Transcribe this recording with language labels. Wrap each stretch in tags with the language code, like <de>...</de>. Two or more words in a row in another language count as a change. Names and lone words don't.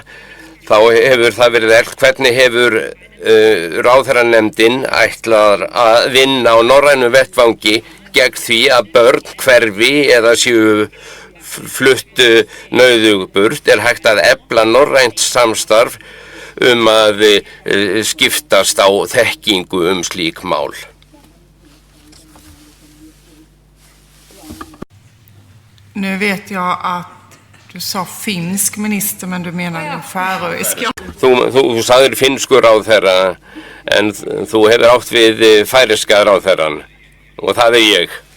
<is>Þá hefur það verið hvernig hefur ráðherranefndin ætlað að vinna á norrænu vettvangi gegn því að börn hverfi eða séu flutt nauðug burt. Er hægt að efla norrænt samstarf att skiptast á þekkingu slík mál.</is> <sv>Nu vet jag att du sa finsk minister, men du menar färöisk.</sv> <is>Þú sagðir finnsku ráðherra, en þú hefur átt við færeyska ráðherran, og það ég.</is>